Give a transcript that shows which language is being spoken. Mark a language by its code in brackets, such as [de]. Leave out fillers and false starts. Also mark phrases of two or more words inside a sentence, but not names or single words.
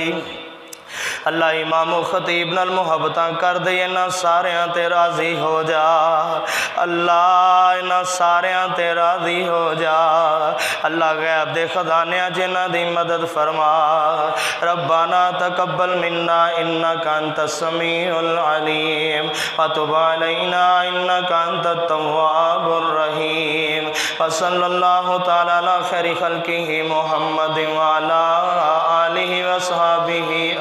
[pa] اللہ امام خطیب نال محبتاں کر دے، انہاں ساریاں تے راضی ہو جا. اللہ انہاں ساریاں تے راضی ہو جا. اللہ غیب دے خزانیاں جنہاں دی مدد فرما. [ar] ربنا تقبل منا إنك أنت السميع العليم وتب علينا إنك أنت التواب الرحيم. وصلى الله تعالى على خير خلقه محمد وعلى آله وأصحابه